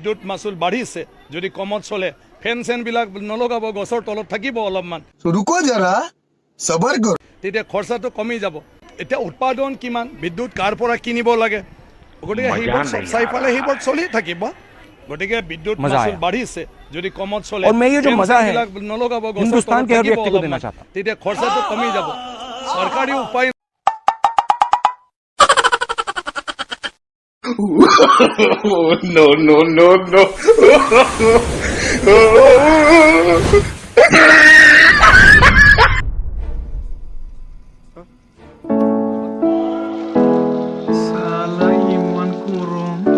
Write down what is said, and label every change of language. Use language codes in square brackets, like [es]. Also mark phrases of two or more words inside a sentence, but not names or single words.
[as] মাচুল বাঢ়িছে যদি কমত চলে ফেন চেনবিলাক নলগাব গছৰ তলত থাকিব অলপমান [hi] रुको जरा सबर करो [as] তেতিয়া খৰচাটো কমি যাব এতিয়া উৎপাদন কিমান বিদ্যুৎ কাৰ পৰা কিনিব লাগে গতিকে সেইবোৰ চাইফালে সেইবোৰ চলি থাকিব গতিকে বিদ্যুৎ মাচুল বাঢ়িছে যদি কমত চলে [hi] और मैं ये जो मजा है [as] নলগাব গছৰ [hi] हिंदुस्तान [as] তলত [hi] के हर [as] থাকিব [hi] व्यक्ति को देना [as] অলপমান [hi] चाहता हूं [as] তেতিয়া খৰচাটো কমি যাব চৰকাৰী উপায় [en] no no no no Salah iman kurung.